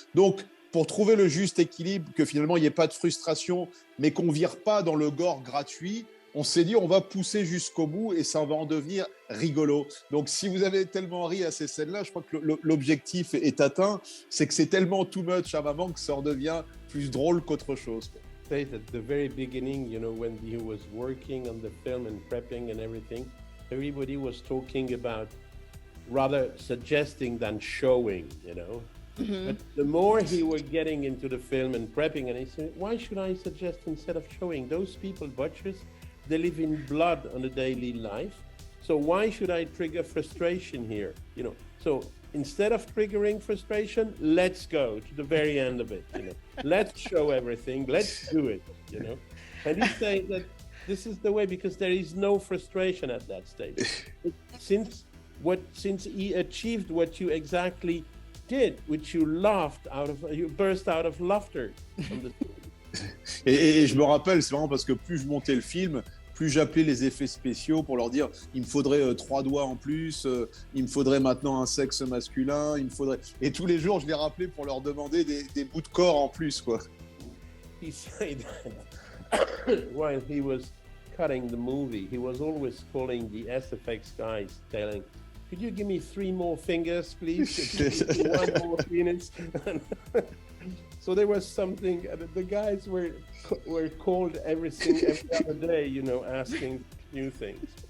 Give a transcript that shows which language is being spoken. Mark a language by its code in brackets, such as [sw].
[fr] Donc, pour trouver le juste équilibre, que finalement il n'y ait pas de frustration, mais qu'on ne vire pas dans le gore gratuit, on s'est dit on va pousser jusqu'au bout et ça va en devenir rigolo. Donc, si vous avez tellement ri à ces scènes-là, je crois que l'objectif est atteint, c'est que c'est tellement too much à un moment que ça en devient plus drôle qu'autre chose. [en] Say at the very beginning, you know, when he was working on the film and prepping and everything, everybody was talking about rather suggesting than showing, you know. But the more he were getting into the film and prepping, and he said, why should I suggest instead of showing? Those people, butchers, they live in blood on a daily life. So why should I trigger frustration here? You know, so instead of triggering frustration, let's go to the very end of it, you know. Let's show everything, let's do it, you know. And he said that this is the way, because there is no frustration at that stage. Since he achieved what you exactly did, which you burst out of laughter. [fr] Et je me rappelle, c'est vraiment parce que plus je montais le film, plus j'appelais les effets spéciaux pour leur dire il me faudrait 3 doigts en plus, il me faudrait maintenant un sexe masculin, il me faudrait... Et tous les jours, je les rappelais pour leur demander des bouts de corps en plus, quoi. [en] He said while he was cutting the movie, he was always calling the SFX guys, telling, could you give me 3 more fingers, please? 1 more penis? So there was something, the guys were called every other day, you know, asking new things.